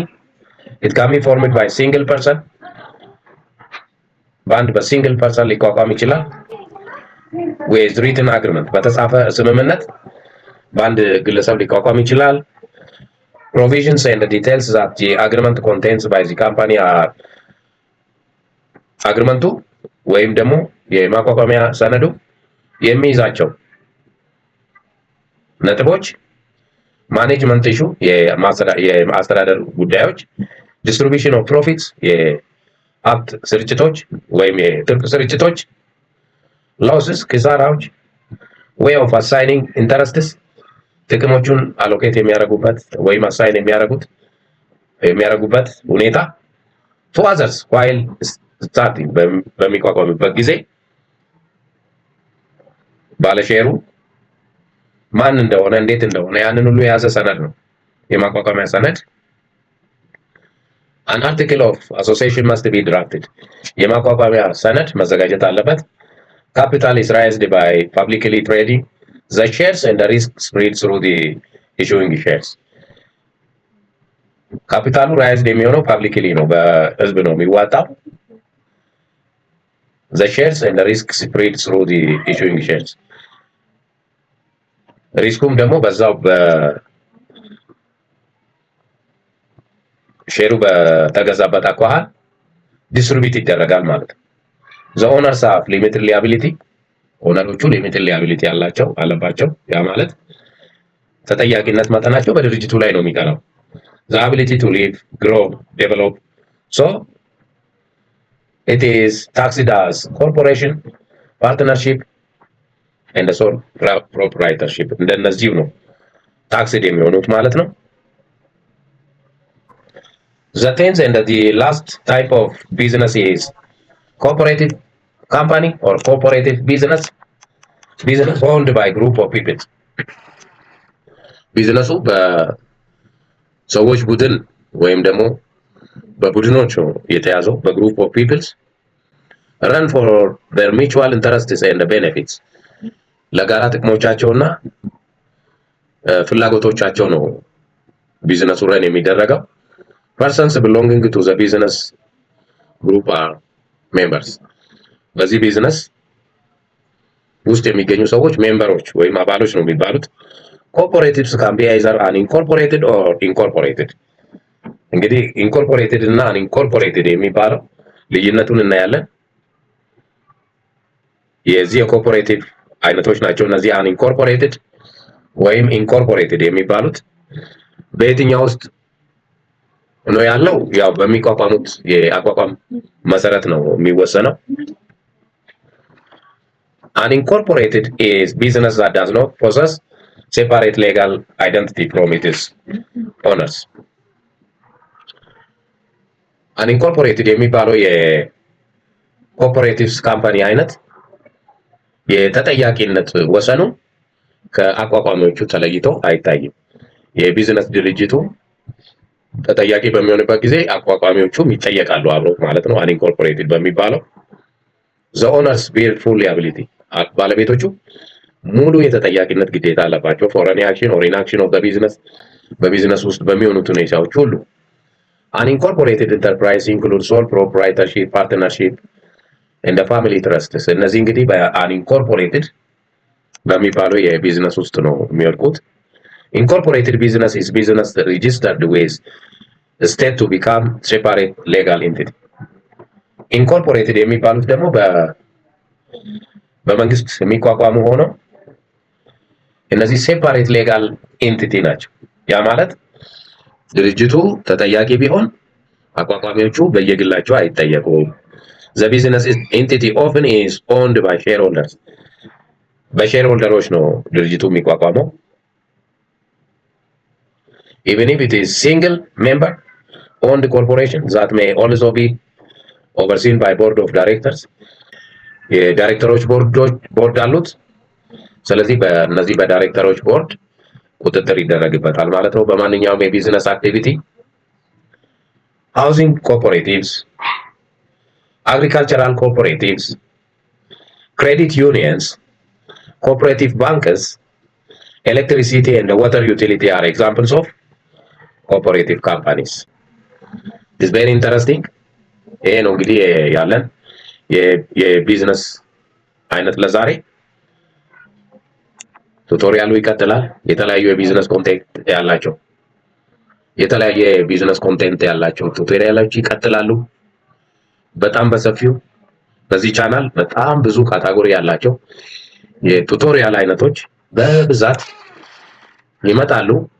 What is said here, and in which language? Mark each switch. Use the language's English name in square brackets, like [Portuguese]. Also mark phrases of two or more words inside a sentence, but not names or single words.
[English] It can be formed by single person. [Amharic] በአንድ በሲንግል ፐርሰን ሊቋቋም ይችላል። [English] with written agreement [Amharic] በተጻፈ ስምምነት በአንድ ግለሰብ ሊቋቋም ይችላል። [English] provisions and the details that the agreement contains by the company are [Amharic] አግሪመንቱ ወይም ደግሞ የማቋቋሚያ ሰነዱ የሚይዛቸው ነጥቦች [English] management issue [Amharic] የማስተዳደር ጉዳዮች፣ distribution [English] of profits [Amharic] የሀብት ስርጭቶች ወይም የትርፍ ስርጭቶች፣ losses ኪሳራዎች፣ [English] way of assigning interests [Amharic] ጥቅሞቹን አሎኬት የሚያደርጉበት ወይም አሳይን የሚያደርጉበት ሁኔታ፣ [English] to others while starting [Amharic] በሚቋቋምበት ጊዜ ባለሼሩ ማን እንደሆነ እንዴት እንደሆነ ያንን ሁሉ የያዘ ሰነድ ነው የማቋቋሚያ ሰነድ። [English] an article of association must be drafted [Amharic] የማቋቋሚያ ሰነድ መዘጋጀት አለበት። [English] capital is raised by publicly trading the shares and the risk spread through the issuing shares. [Amharic] ካፒታሉ ራይዝድ የሚሆነው ፐብሊክሊ ነው፣ በህዝብ ነው የሚዋጣው። [English] the shares and the risk spread through the issuing shares [Amharic] ሪስኩም ደግሞ በዛው በሼሩ በተገዛበት አኳኋን ዲስትሪቢዩት ይደረጋል ማለት ነው። [English] the owners have limited liability [Amharic] ኦነሮቹ [English] limited liability [Amharic] ያላቸው አለባቸው። ያ ማለት ተጠያቂነት መጠናቸው በድርጅቱ ላይ ነው የሚቀረው። [English] the ability to live, grow, develop. So it is taxed as corporation, partnership, and the sole proprietorship. [Amharic] እንደነዚህ ነው ታክስድ የሚሆኑት ማለት ነው። [English] The tenth and the last type of business is cooperative company or cooperative business owned by group of people. [Amharic] ቢዝነሱ በሰዎች ቡድን ወይም ደግሞ በቡድኖች የተያዘው [English] group of peoples run for their mutual interests and benefits [Amharic] ለጋራ ጥቅሞቻቸውና ፍላጎቶቻቸው ነው ቢዝነሱ ረን የሚደረገው። [English] persons belonging to the business group are members [Amharic] በዚህ ቢዝነስ ውስጥ የሚገኙ ሰዎች ሜምበሮች ወይም አባሎች ነው የሚባሉት። ኮርፖሬቲቭስ [English] can be either unincorporated or incorporated። [Amharic] እንግዲህ ኢንኮርፖሬትድ እና አንኢንኮርፖሬትድ የሚባለው ልዩነቱን እናያለን። የዚህ የኮርፖሬቲቭ አይነቶች ናቸው እነዚህ አንኢንኮርፖሬትድ ወይም ኢንኮርፖሬትድ የሚባሉት። በየትኛው ውስጥ ነው ያለው? ያው በሚቋቋሙት የአቋቋም መሰረት ነው የሚወሰነው። [English] Unincorporated is business that does not possess separate legal identity from its owners. [Amharic] Unincorporated የሚባለው የኮርፖሬቲቭስ ካምፓኒ አይነት የተጠያቂነት ወሰኑ ከአቋቋሚዎቹ ተለይቶ አይታይም። የቢዝነስ ድርጅቱ ተጠያቂ በሚሆንበት ጊዜ አቋቋሚዎቹም ይጠየቃሉ አብረው ማለት ነው። unincorporated በሚባለው [English] the owners bear full liability [Amharic] ባለቤቶቹ ሙሉ የተጠያቂነት ግዴታ አለባቸው [English] for any action or inaction of the business [Amharic] በቢዝነስ ውስጥ በሚሆኑት ሁኔታዎች ሁሉ። [English] unincorporated enterprise includes sole proprietorship, partnership and the family trusts። [Amharic] እነዚህ እንግዲህ በunincorporated በሚባለው የቢዝነስ ውስጥ ነው የሚወድቁት። [English] incorporated business is business registered with the state to become separate legal entity። incorporated [Amharic] የሚባሉት ደግሞ በመንግስት የሚቋቋሙ ሆነው እነዚህ ሴፓሬት ሌጋል ኤንቲቲ ናቸው። ያ ማለት ድርጅቱ ተጠያቂ ቢሆን አቋቋሚዎቹ በየግላቸው አይጠየቁም። [English] the business entity often is owned by shareholders [Amharic] በሼርሆልደሮች ነው ድርጅቱ የሚቋቋመው። [English] even if it is single member owned corporation that may also be overseen by board of directors [Amharic] የዳይሬክተሮች ቦርድ አሉት። ስለዚህ በእነዚህ በዳይሬክተሮች ቦርድ ቁጥጥር ይደረግበታል ማለት ነው በማንኛውም የቢዝነስ አክቲቪቲ። [English] housing cooperatives፣ agricultural cooperatives, credit unions, cooperative bankers, electricity and water utility are examples of cooperative companies. It's very interesting. [Amharic] ይሄ ነው እንግዲህ ያለን የቢዝነስ አይነት ለዛሬ። ቱቶሪያሉ ይቀጥላል። የተለያዩ የቢዝነስ ኮንቴንት ያላቸው ቱቶሪያሎች ይቀጥላሉ በጣም በሰፊው። በዚህ ቻናል በጣም ብዙ ካታጎሪ ያላቸው የቱቶሪያል አይነቶች በብዛት ይመጣሉ።